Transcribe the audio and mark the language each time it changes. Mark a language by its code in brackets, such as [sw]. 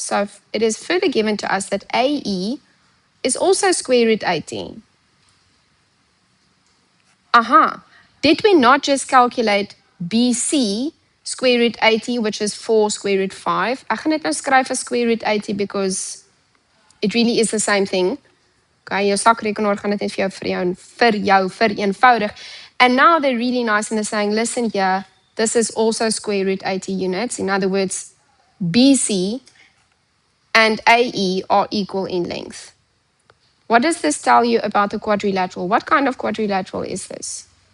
[en] So it is further given to us that AE is also square root 18. Aha, did we not just calculate BC square root 80, which is 4 square root 5? [af] Ek gaan dit nou skryf as [en] square root 80 because it really is the same thing. [af] Okay, jou sakrekenaar gaan dit net vir jou vereenvoudig. [en] And now they're really nice and they're saying, listen here, this is also square root 80 units. In other words, BC and AE are equal in length. What does this tell you about the quadrilateral? What kind of quadrilateral is this?